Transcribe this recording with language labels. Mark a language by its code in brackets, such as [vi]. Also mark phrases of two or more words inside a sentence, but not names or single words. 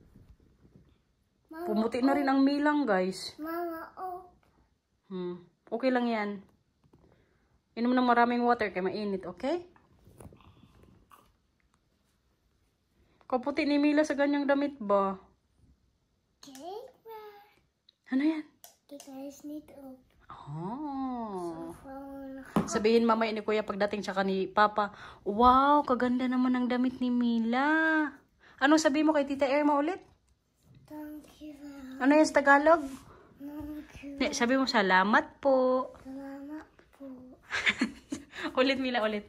[tl] Pumuti na rin ang Milang, guys. Mama, op. Okay lang yan. Inom ng maraming water kaya mainit, okay? Kaputi ni Mila sa ganyang damit ba? [nl] Kijk maar. [tl] Ano yan? [nl] Kijk, hij is niet op. [tl] Oh. [nl] Gewoon [tl] Sabihin mamaya ni Kuya pagdating siya ni Papa, wow, kaganda naman ang damit ni Mila. Anong sabihin mo kay Tita Irma ulit? [nl] dankjewel. [tl] Ano yan sa Tagalog? [nl] Dankjewel. [tl] Sabi mo, salamat po. Salamat po. Ulit, Mila, ulit.